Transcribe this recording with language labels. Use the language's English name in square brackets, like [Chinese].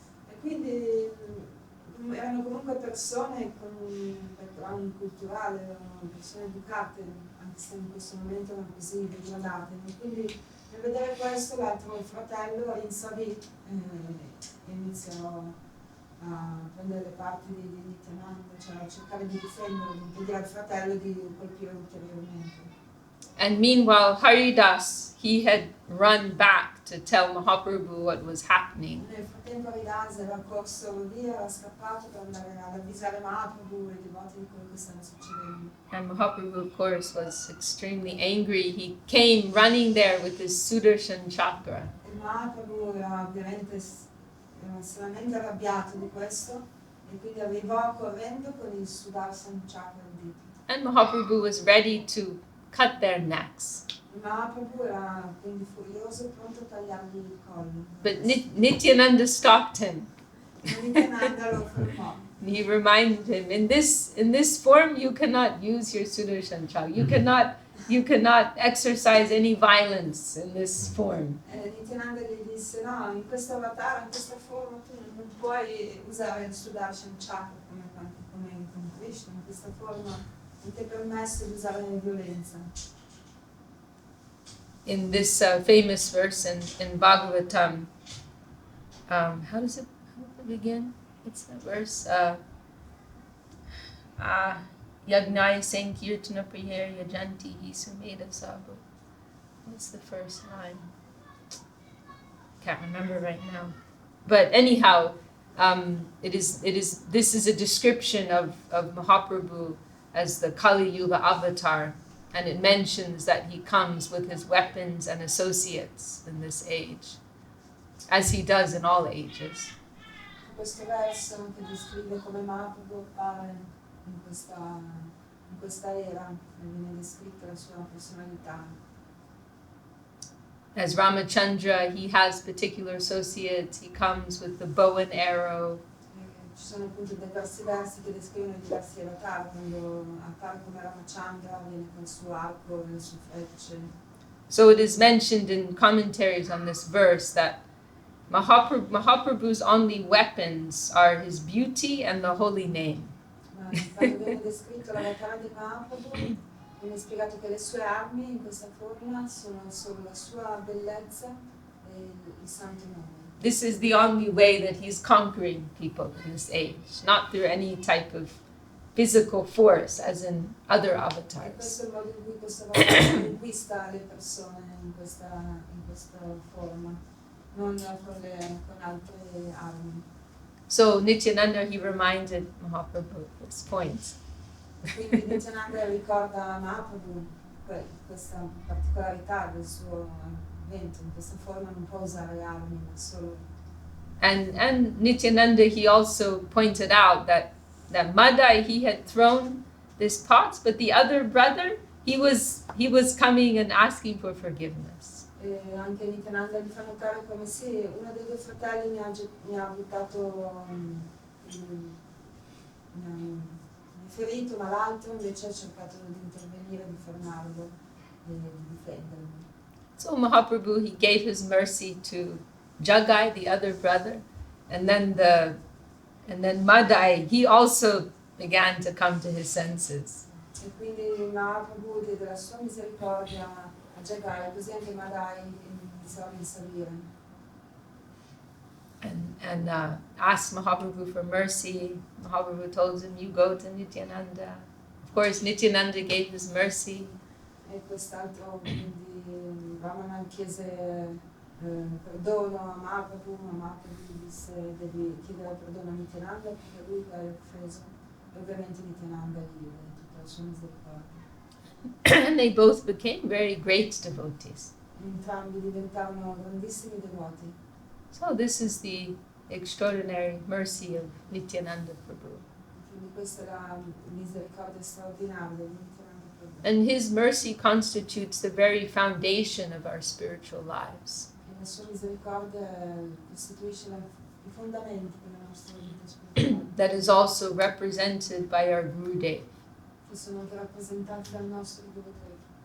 [Italian] E quindi erano comunque persone con un background culturale, erano persone educate, anche se in questo momento erano così degradate. E quindi nel vedere questo l'altro fratello rinsavi e iniziò a prendere le parti di Nityananda, cioè a cercare di difenderlo, di impedire al fratello di colpire ulteriormente. [English] And meanwhile, Haridas, he had run back to tell Mahaprabhu what was happening. [Italian] Nel frattempo Haridas era corso via, era scappato per andare ad avvisare Mahaprabhu e i devoti di quello che stava succedendo. [English] And Mahaprabhu, of course, was extremely angry. He came running there with his Sudarshan chakra. [Italian] E Mahaprabhu era ovviamente estremamente arrabbiato di questo e quindi arrivò correndo con il Sudarshan chakra al dito. [English] And Mahaprabhu was ready to cut their necks. [Italian] Mahaprabhu era quindi furioso, pronto a tagliargli il collo. [English] But Nityananda stopped him. [Italian] Nityananda lo fermò. [English] He reminded him, in this form you cannot use your Sudarshan chakra. You cannot exercise any violence in this form. [Italian] Nityananda gli disse, no, in questo avatar, in questa forma tu non puoi usare il Sudarshan chakra come Krishna, in questa forma non ti è permesso di usare violenza. [English] In this famous verse in Bhagavatam, how does it begin? What's that verse? [Sanskrit] Yagnaya Sankirtana Priyer Yajanti Sumeda Sabu. [English] What's the first line? Can't remember right now. But anyhow, this is a description of Mahaprabhu as the Kali Yuga avatar, and it mentions that he comes with his weapons and associates in this age, as he does in all ages. [Italian] Questo verso che descrive come Mahaprabhu appare in questa era, e viene descritta la sua personalità. [English] As Ramachandra, he has particular associates. He comes with the bow and arrow. [Italian] Ci sono appunto diversi versi che descrivono diversi avatar, quando appare come Ramachandra viene con il suo arco e le sue frecce. [English] So it is mentioned in commentaries on this verse that Mahaprabhu's only weapons are his beauty and the holy name. [Italian] Quando viene descritto l'avatar di Mahaprabhu, viene spiegato che le sue armi in questa forma sono solo la sua bellezza e il santo nome. [English] This is the only way that he's conquering people in this age, not through any type of physical force as in other avatars. [Italian] Questo è il modo in cui questo avatar conquista le persone in questa forma, non con altre armi. [English] So Nityananda, he reminded Mahaprabhu of this point. [Italian] Quindi Nityananda ricorda a Mahaprabhu questa particolarità del suo evento, in questa forma non può usare armi, ma solo. [English] And Nityananda, he also pointed out that Madai, he had thrown this pot, but the other brother, he was coming and asking for forgiveness. [Italian] E anche Nityananda gli fa notare come se uno dei due fratelli mi ha buttato, mi ha ferito, ma l'altro invece ha cercato di intervenire, di fermarlo e di difenderlo. [English] So Mahaprabhu, he gave his mercy to Jagai, the other brother, and then Madai, he also began to come to his senses. [Italian] E quindi Mahaprabhu diede la sua misericordia a Jagai, così anche Madai iniziò a risalire. [English] And asked Mahaprabhu for mercy. Mahaprabhu told him, you go to Nityananda. Of course, Nityananda gave his mercy. [Italian] E quest'altro, quindi Ramana chiese perdono a Mahaprabhu, ma Mahaprabhu disse devi chiedere perdono a Nityananda perché lui l'ha offeso. E ovviamente Nityananda gli diede tutta la sua misericordia. [English] And they both became very great devotees. [Italian] Entrambi diventarono grandissimi devoti. [English] So this is the extraordinary mercy of Nityananda Prabhu. [Italian] Quindi questa è la misericordia straordinaria di Nityananda Prabhu. [English] And his mercy constitutes the very foundation of our spiritual lives. [Italian] E la sua misericordia costituisce i fondamenti della nostra vita spirituale. [English] That is also represented by our Gurudev. [Italian] Che sono anche rappresentati dal nostro Gurudeva.